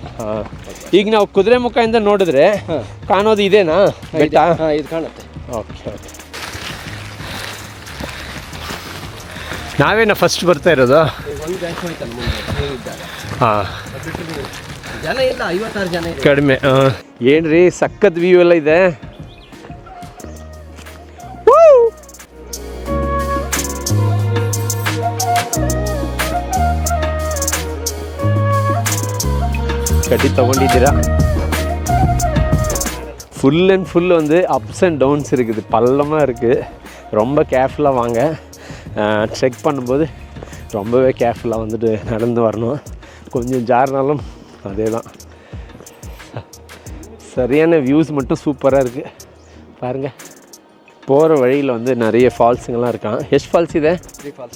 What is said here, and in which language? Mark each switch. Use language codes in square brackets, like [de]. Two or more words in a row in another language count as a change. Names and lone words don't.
[kn] ಈಗ ನಾವು ಕುದುರೆಮುಖದಿಂದ ನೋಡಿದ್ರೆ ಕಾಣೋದು ಇದೇನಾ ಬೆಟ್ಟ? ಇದು ಕಾಣುತ್ತೆ. ಓಕೆ ಓಕೆ. ನಾವೇನ ಫಸ್ಟ್ ಬರ್ತಾ ಇರೋದು? ಒಂದು ಬ್ಯಾಂಕ್ ಹೋಯ್ತಲ್ಲ ಮುಂದೆ ಇದ್ದಾಗ. ಹಾಂ, ಜನ ಇಲ್ಲ, 56 ಜನ ಇದೆ. ಕಡಿಮೆ. ಏನ್ರಿ ಸಖತ್ ವ್ಯೂ ಎಲ್ಲ ಇದೆ. கட்டி தಗೊಂಡಿದ್ದೀರಾ? [en] full and full [ta] வந்து [en] ups and downs [ta] இருக்குது, பள்ளமாக இருக்குது. ரொம்ப கேர்ஃபுல்லாக வாங்க. ட்ரெக் பண்ணும்போது ரொம்பவே கேர்ஃபுல்லாக வந்துட்டு நடந்து வரணும். கொஞ்சம் ஜாரினாலும் அதே தான். சரியான வியூஸ் மட்டும் சூப்பராக இருக்குது பாருங்கள். போகிற வழியில் வந்து நிறைய ஃபால்ஸுங்கெல்லாம் இருக்கான். [kn] ಎಷ್ಟು ஃபால்ஸ் ಇದೆ? 3 ಫಾಲ್ಸ್.